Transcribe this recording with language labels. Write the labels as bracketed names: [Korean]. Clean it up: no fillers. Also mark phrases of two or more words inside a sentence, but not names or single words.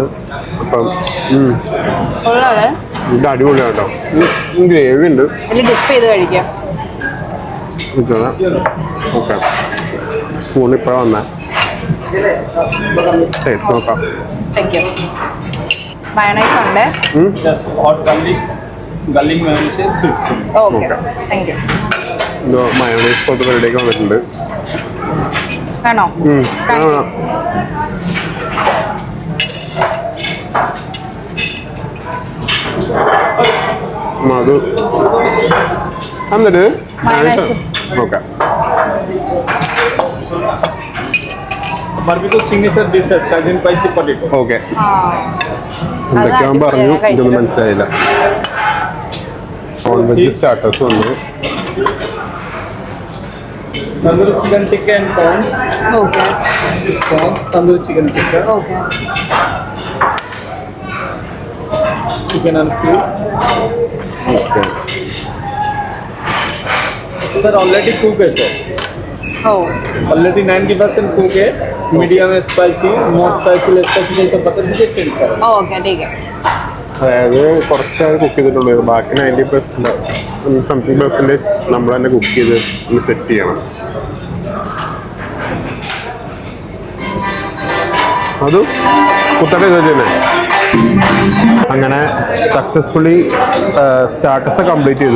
[Malayalam] അപ്പം ഇത് അടിപൊളിയാണ് കേട്ടോ. ഗ്രേവി ഉണ്ട്. ഇതിൽ ഡിപ്പ് ചെയ്ത് കഴിക്കാം. ഓക്കെ, സ്പൂൺ ഇപ്പോഴാണ് വന്നേ. ടേസ്റ്റ് നോക്കാം. [English] thank you. [Malayalam] മയോണൈസ് ഉണ്ട്. [English] hot garlic mayonnaise sweet chilli. [Malayalam] ഓക്കെ, [English] thank you. [Malayalam] മയോണൈസ് പോലത്തെ പരിപാടിയൊക്കെ വന്നിട്ടുണ്ട്. വേണോ? അത് എന്നിട്ട് നോക്കാം. [English] barbecue signature dish है cajun spicy potato. [Malayalam] ഓക്കെ, എന്തൊക്കെയാ പറഞ്ഞു ഇതൊന്നും മനസ്സിലായില്ല. [English] non veg starters [Malayalam] വന്നു. [English] tandoori chicken tikka and prawns. [Malayalam] ഓക്കെ [English] This is prawns, tandoori chicken tikka, [Malayalam] ഓക്കെ. [English] chicken and fish. [Malayalam] ഓക്കെ, [Hindi] सर [English] already cook [Hindi] है सर. [Malayalam] ഓ [Hindi] ऑलरेडी 90% कुक है. मीडियम है स्पाइसी, [English] more spicy less spicy [Hindi] तो बता दीजिए चेंज करें. ഓക്കെ ठीक है. [Malayalam] അതായത് കുറച്ച് കുക്ക് ചെയ്തിട്ടുള്ളൂ. ബാക്കി 90% [English] something percentage [Malayalam] നമ്മൾ തന്നെ കുക്ക് ചെയ്ത് ഒന്ന് സെറ്റ് ചെയ്യണം. അത് കുത്തട്ടെ ഇത് തന്നെ. അങ്ങനെ [English] successfully starters complete [Malayalam] ചെയ്തു.